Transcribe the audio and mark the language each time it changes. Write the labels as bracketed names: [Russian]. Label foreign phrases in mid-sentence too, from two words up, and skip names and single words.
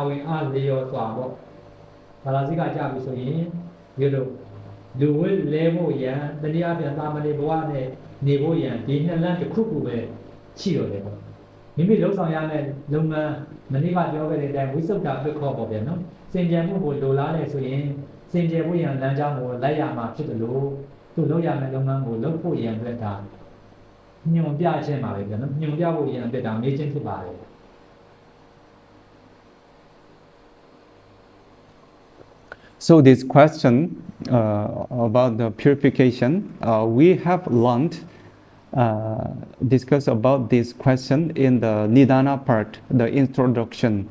[Burmese] ဝန်အားလျော်စွာပေါ့ပါရာဇိကကြာပြီဆိုရင်ဒီလိုလူဝဲလဲဖို့ရန်တတိယပြန်သာမဏေဘဝနဲ့နေဖို့ရန်ဒီနှစ်လမ်းတစ်ခုခုပဲရှိတော့တယ်ပေါ့မိမိလုံဆောင်ရမယ့်လုပ်ငန်းမနေ့ကပြောခဲ့တဲ့အတိုင်းဝိသုဒ္ဓပိခောပေါ့ဗျာနော်စင်ကြယ်မှုကိုလိုလားတယ်ဆိုရင်စင်ကြယ်ဖို့ရန်လမ်းကြောင်းကိုလိုက်ရမှာဖြစ်တယ်လို့သူလုပ်ရမယ့်လုပ်ငန်းကိုလုပ်ဖို့ရန်အတွက်ဒါညွန်ပြခြင်းပါပဲဗျာနော်ညွန်ပြဖို့ရန်အတွက်ဒါမေးခြင်းဖြစ်ပါတယ် [English] So this question about the purification, we have learned discuss about this question in the Nidana part, the introduction.